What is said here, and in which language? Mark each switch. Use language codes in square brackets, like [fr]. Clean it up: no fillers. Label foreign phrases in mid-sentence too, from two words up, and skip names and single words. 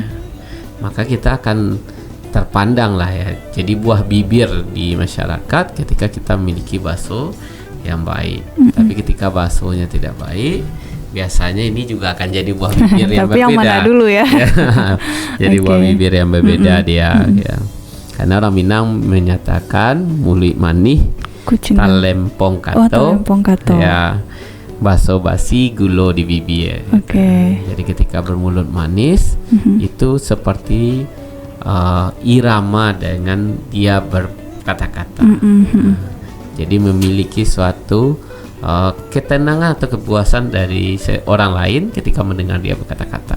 [id] Maka kita akan terpandang lah ya, jadi buah bibir di masyarakat ketika kita memiliki baso yang baik. Tapi ketika basonya tidak baik, biasanya ini juga akan jadi buah bibir yang tapi berbeda. Yang mana dulu ya? Jadi buah bibir yang berbeda dia. Ya. Karena orang Minang menyatakan [min] mulut manih talempong kato, ya baso basi gulo di bibir. [id] Jadi ketika bermulut manis itu seperti irama dengan dia berkata-kata. Jadi memiliki suatu ketenangan atau kepuasan dari orang lain ketika mendengar dia berkata-kata.